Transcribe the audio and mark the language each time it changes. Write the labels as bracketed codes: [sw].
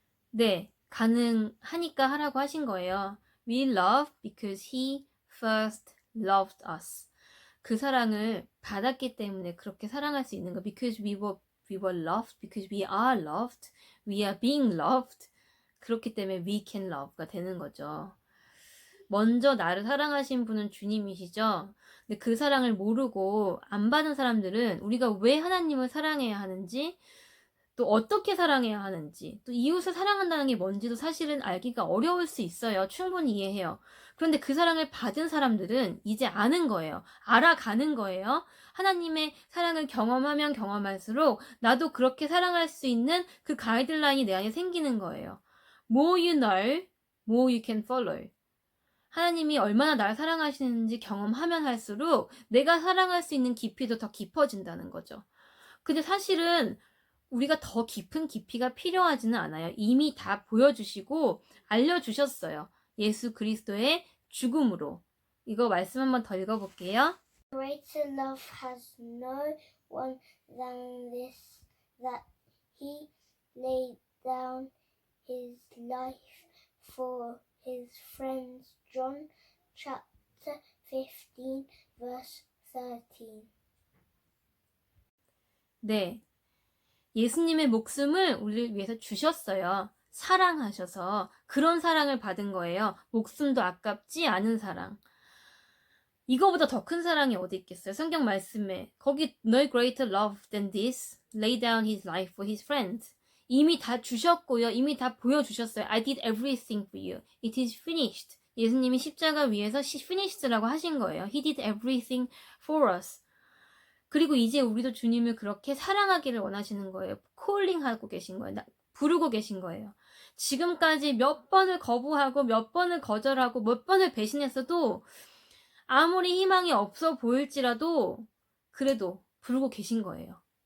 [ko] 네, 가능하니까 하라고 하신 거예요. [en] We love because he first loved us. [ko] 그 사랑을 받았기 때문에 그렇게 사랑할 수 있는 거. [en] Because we were loved, because we are loved, we are being loved. [ko] 그렇기 때문에 [en] we can love [ko] 가 되는 거죠. 먼저 나를 사랑하신 분은 주님이시죠. 근데 그 사랑을 모르고 안 받은 사람들은 우리가 왜 하나님을 사랑해야 하는지, 또 어떻게 사랑해야 하는지, 또 이웃을 사랑한다는 게 뭔지도 사실은 알기가 어려울 수 있어요. 충분히 이해해요. 그런데 그 사랑을 받은 사람들은 이제 아는 거예요. 알아가는 거예요. 하나님의 사랑을 경험하면 경험할수록 나도 그렇게 사랑할 수 있는 그 가이드라인이 내 안에 생기는 거예요. [en] More you know, more you can follow. [ko] 하나님이 얼마나 날 사랑하시는지 경험하면 할수록 내가 사랑할 수 있는 깊이도 더 깊어진다는 거죠. 근데 사실은 우리가 더 깊은 깊이가 필요하지는 않아요. 이미 다 보여주시고 알려주셨어요. 예수 그리스도의 죽음으로. 이거 말씀 한번 더 읽어볼게요. [en] Greater love has no one than this, that he laid down his life for his friends. John chapter 15 verse 13. [ko] 네. 예수님의 목숨을 우리를 위해서 주셨어요. 사랑하셔서 그런 사랑을 받은 거예요. 목숨도 아깝지 않은 사랑. 이거보다 더 큰 사랑이 어디 있겠어요? 성경 말씀에 거기 [en] No greater love than this, lay down his life for his friends. [ko] 이미 다 주셨고요. 이미 다 보여주셨어요. [en] I did everything for you. It is finished. [ko] 예수님이 십자가 위에서 finished라고 하신 거예요. [en] He did everything for us. [ko] 그리고 이제 우리도 주님을 그렇게 사랑하기를 원하시는 거예요. 콜링하고 계신 거예요. 부르고 계신 거예요. 지금까지 몇 번을 거부하고 몇 번을 거절하고 몇 번을 배신했어도 아무리 희망이 없어 보일지라도 그래도 부르고 계신 거예요.